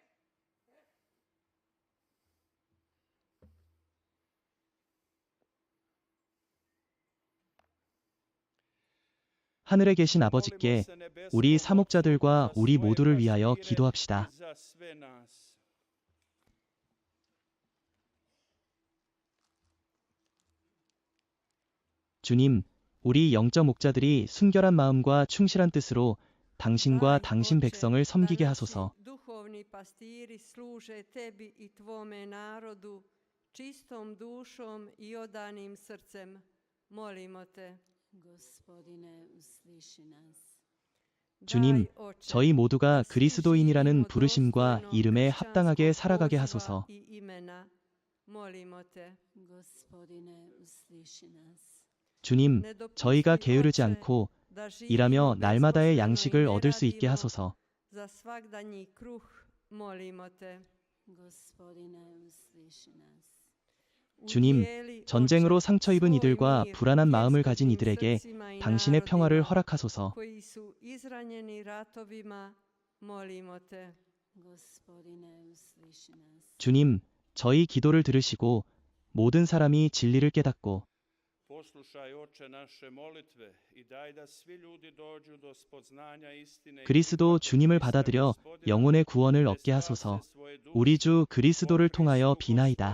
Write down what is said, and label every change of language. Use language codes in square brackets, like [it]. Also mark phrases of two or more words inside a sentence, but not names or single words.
[ko] 하늘에 계신 아버지께 우리 사목자들과 우리 모두를 위하여 기도합시다. 주님, 우리 영적 목자들이 순결한 마음과 충실한 뜻으로 당신과 당신 백성을 섬기게 하소서. [hr] Duhovni pastiri služe tebi i tvome narodu čistom dušom i odanim srcem. Molimo te. Gospodine, usliši nas. [ko] 주님, 저희 모두가 그리스도인이라는 부르심과 이름에 합당하게 살아가게 하소서. [hr] Molimo te. Gospodine, usliši nas. [ko] 주님, 저희가 게으르지 않고 일하며 날마다의 양식을 얻을 수 있게 하소서. [hr] Za svagdanji kruh molimo te. Gospodine, usliši nas. [ko] 주님, 전쟁으로 상처 입은 이들과 불안한 마음을 가진 이들에게 당신의 평화를 허락하소서. [hr] koji su izranjeni ratovima, molimo te. Gospodine, usliši nas. [ko] 주님, 저희 기도를 들으시고 모든 사람이 진리를 깨닫고 그리스도 주님을 받아들여 영혼의 구원을 얻게 하소서. 우리 주 그리스도를 통하여 비나이다.